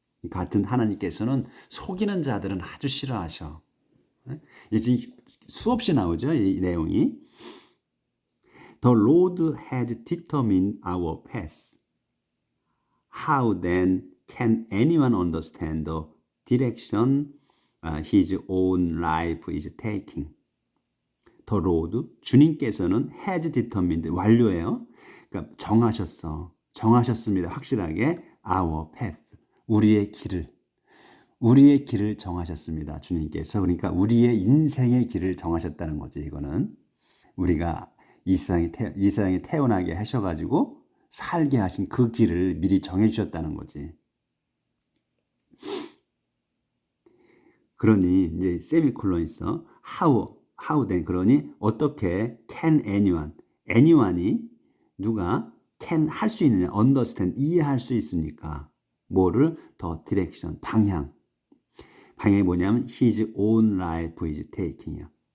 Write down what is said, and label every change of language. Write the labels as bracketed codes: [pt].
[ko] 같은 하나님께서는 속이는 자들은 아주 싫어하셔. 이제 수없이 나오죠, 이 내용이. [en] The Lord has determined our path. How then can anyone understand the direction his own life is taking? [ko] The Lord, 주님께서는 [en] has determined, [ko] 완료예요. 그러니까 정하셨습니다. 확실하게 [en] our path. [ko] 우리의 길을 정하셨습니다. 주님께서. 그러니까 우리의 인생의 길을 정하셨다는 거지. 이거는 우리가 이 세상에 태어나게 하셔가지고 살게 하신 그 길을 미리 정해주셨다는 거지. 그러니 이제 세미콜론 있어. [en] how then, [ko] 그러니 어떻게 [en] can anyone [ko] 이 누가 can 할 수 있느냐, understand 이해할 수 있습니까? 뭐를? 더 디렉션, 방향. 방향이 뭐냐면 [en] his own life is taking이야.